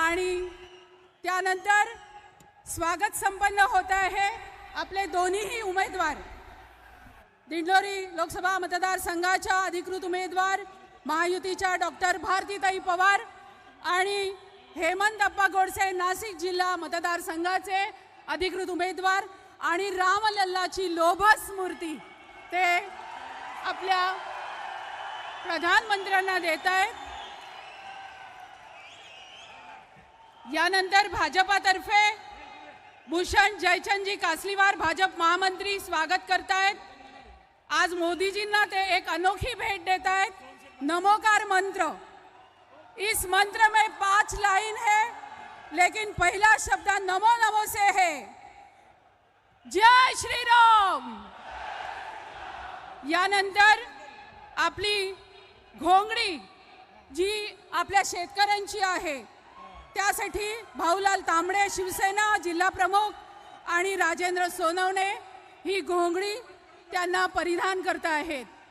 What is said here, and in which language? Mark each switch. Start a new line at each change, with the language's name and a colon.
Marathi: आणि त्यानंतर स्वागत संपन्न होत आहे आपले दोन्हीही उमेदवार, दिंडोरी लोकसभा मतदारसंघाच्या अधिकृत उमेदवार महायुतीच्या डॉक्टर भारतीताई पवार आणि हेमंत अप्पा गोडसे नाशिक जिल्हा मतदारसंघाचे अधिकृत उमेदवार आणि रामलल्लाची लोभस मूर्ती ते आपल्या प्रधानमंत्र्यांना देत आहेत। यानंतर भाजपातर्फे भूषण जयचंदजी कासलीवार भाजप महामंत्री स्वागत करतायत। आज मोदीजींना ते एक अनोखी भेट देत आहेत।
Hindi: नमोकार मंत्र, इस मंत्र में 5 लाइन है, लेकिन पहला शब्द नमो नमो से है। जय श्री राम।
Marathi: यानंतर आपली घोंगडी जी आपल्या शेतकऱ्यांची आहे त्यासाठी भाऊलाल तांबडे शिवसेना जिल्हा प्रमुख आणि राजेंद्र सोनवणे ही घोंगडी त्यांना परिधान करत आहेत।